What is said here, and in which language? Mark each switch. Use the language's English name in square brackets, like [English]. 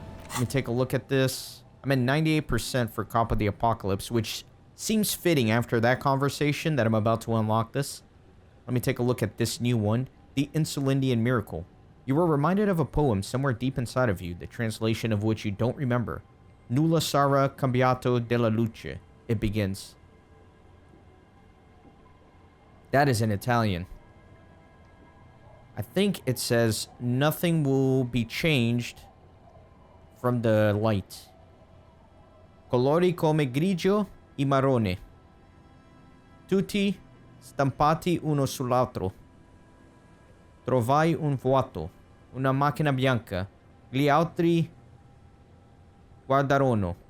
[English] Let me take a look at this. I'm at 98% for Cop of the Apocalypse, which seems fitting after that conversation that I'm about to unlock this. Let me take a look at this new one, The Insulindian Miracle. You were reminded of a poem somewhere deep inside of you, the translation of which you don't remember. [Italian] Nulla sarà cambiato della luce. [English] It begins. That is in Italian. I think it says, nothing will be changed from the light. [Italian] Colori come grigio e marrone. Tutti stampati uno sull'altro. Trovai un vuoto, una macchina bianca. Gli altri guardarono.